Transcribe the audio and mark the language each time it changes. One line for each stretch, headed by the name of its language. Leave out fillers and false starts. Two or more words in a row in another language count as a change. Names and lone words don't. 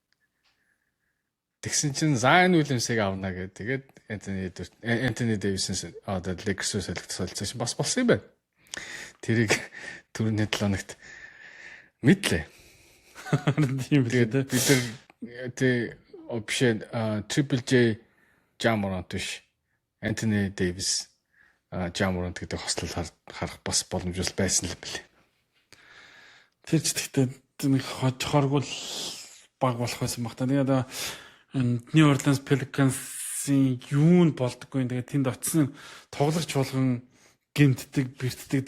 Mongolian: Тэгсэн чинь Zion Williams-ыг аавна гэдэг. Тэгээд Anthony Davis-ын одоо Lakers-ээс солилцсон бас болсон юм байна. Тэрийг түрүүний 7 хоногт мэдлээ. Тийм үү. Тэгээд бид нар опшн Triple J Ja Morant биш Anthony Davis Ja Morant гэдэг хослол харах бас боломжтой байсан л билээ. Тэр ч гэхдээ нэг хоргол баг болох байсан баг та. Тэгээд New Orleans Pelicans-ийн юу нь болдоггүй. Тэгээд тэнд очсон тоглогч болгон гимтдэг, бэртдэг.